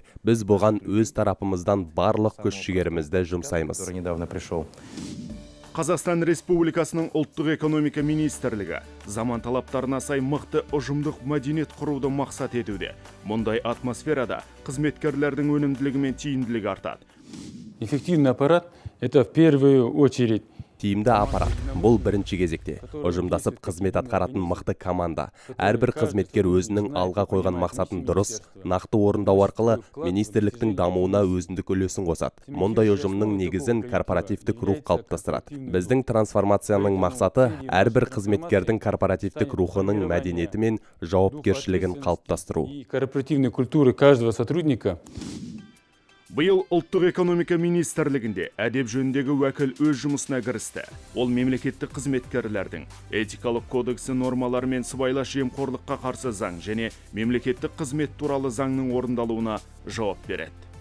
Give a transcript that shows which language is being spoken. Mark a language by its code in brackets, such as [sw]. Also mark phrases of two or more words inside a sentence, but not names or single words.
[kk] Біз бұған өз тарапымыздан барлық күш-жігерімізді жұмсаймыз. Қазақстан Республикасының ұлттық экономика министрлігі заман талаптарына сай мықты ұжымдық мәдениет құруды мақсат етуде. Мұндай атмосферада қызметкерлердің өнімділігі мен тиімділігі артады. [ru] Эффективный аппарат – это в первую очередь [kk] тиімді аппарат. Бұл бірінші кезекте. Ұжымдасып қызмет атқаратын мықты команда. Әрбір қызметкер өзінің алға қойған мақсатын дұрыс, нақты орындау арқылы министрліктің дамуына өзіндік үлесін қосады. Мұндай ұжымның негізін корпоративтік рух қалыптастырады. Біздің трансформацияның мақсаты әрбір қызметкердің корпоративтік рухының мәдениеті мен жауапкершілігін қалыптастыру. [ru] Корпоративной культуры каждого сотрудника. [kk] Биыл ұлттық экономика министрлігінде әдеп жөніндегі уәкіл өз жұмысына кірісті. Ол мемлекеттік қызметкерлердің этикалық кодексі нормалары мен сыбайлас жемқорлыққа қарсы заң және мемлекеттік қызмет туралы заңның орындалуына жауап береді.